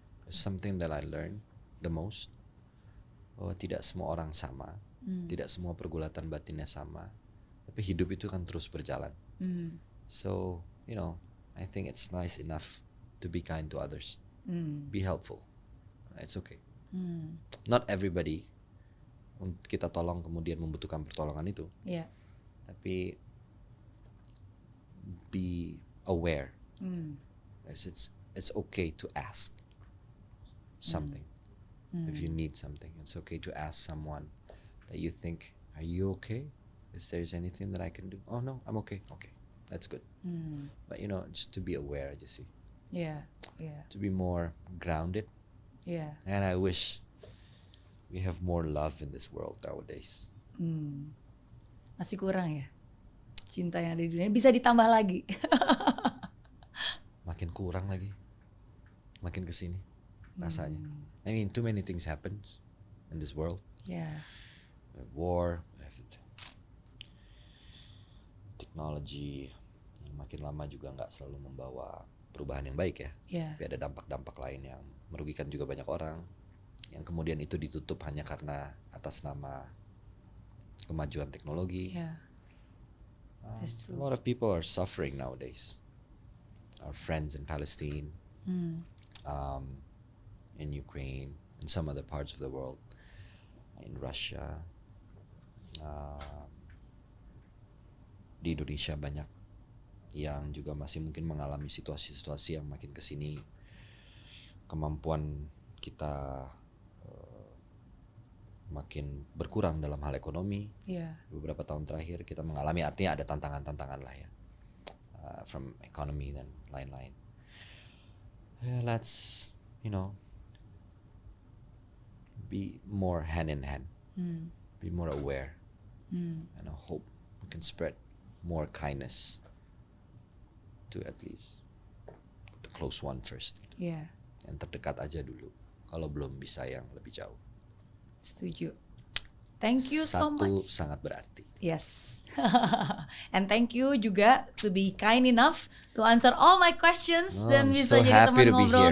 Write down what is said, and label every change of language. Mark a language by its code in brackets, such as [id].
[en] Something that I learned the most. [id] Bahwa tidak semua orang sama, tidak semua pergulatan batinnya sama. Tapi hidup itu kan terus berjalan. [en] So, you know, I think it's nice enough to be kind to others. Be helpful. It's okay. Not everybody [id] kita tolong kemudian membutuhkan pertolongan itu. [en] Yeah. [id] Tapi [en] be aware. It's okay to ask something. If you need something, it's okay to ask someone that you think, are you okay? Is there anything that I can do? Oh no, I'm okay. Okay, that's good. But you know, just to be aware [id] aja sih. [en] Yeah. To be more grounded. Yeah. And I wish we have more love in this world nowadays. [id] Masih kurang ya cinta yang ada di dunia, bisa ditambah lagi. Makin kurang lagi, makin kesini rasanya. [en] I mean, too many things happen in this world. Yeah. We have war, we have technology. [id] Makin lama juga nggak selalu membawa perubahan yang baik ya. [en] Yeah. [id] Tapi ada dampak-dampak lain yang merugikan juga banyak orang. Yang kemudian itu ditutup hanya karena atas nama kemajuan teknologi. [en] Yeah. That's true. A lot of people are suffering nowadays. Our friends in Palestine, in Ukraine, in some other parts of the world. in Russia, [id] di Indonesia banyak yang juga masih mungkin mengalami situasi-situasi yang makin kesini kemampuan kita makin berkurang dalam hal ekonomi. Beberapa tahun terakhir kita mengalami, artinya ada tantangan-tantangan lah ya, [en] from economy [id] dan lain-lain. [en] Let's be more hand in hand, be more aware, and I hope we can spread more kindness to at least the close one first. [id] Yang terdekat aja dulu, kalau belum bisa yang lebih jauh. Setuju. [en] Thank you so much. [id] Satu sangat berarti. [en] Yes. And thank you juga to be kind enough to answer all my questions [id] dan bisa [en] so [id] jadi [en] happy [id] teman [en] to be [id] ngobrol